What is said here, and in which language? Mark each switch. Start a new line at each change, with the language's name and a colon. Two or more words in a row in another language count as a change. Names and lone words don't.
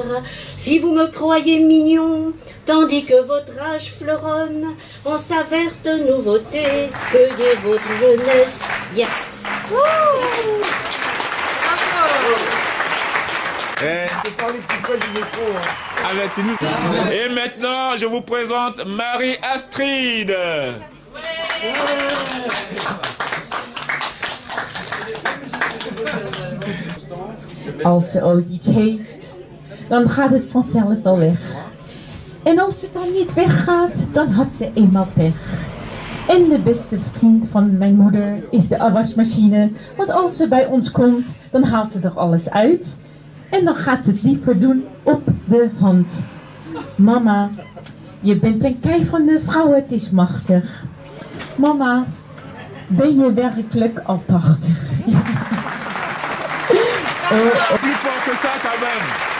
French: Si vous me croyez mignon, tandis que votre âge fleuronne en sa verte nouveauté, cueillez votre jeunesse. Yes! Avec nous. Et maintenant, je vous présente Marie-Astrid.
Dutch: Als ze ooit iets heeft, dan gaat het vanzelf wel weg. En als het dan niet weggaat, dan had ze eenmaal pech. En de beste vriend van mijn moeder is de afwasmachine. Want als ze bij ons komt, dan haalt ze er alles uit. En dan gaat ze het liever doen op de hand. Mama, je bent een kei van de vrouw, het is machtig. Mama, ben je werkelijk al 80?
French: Plus fort que ça quand même.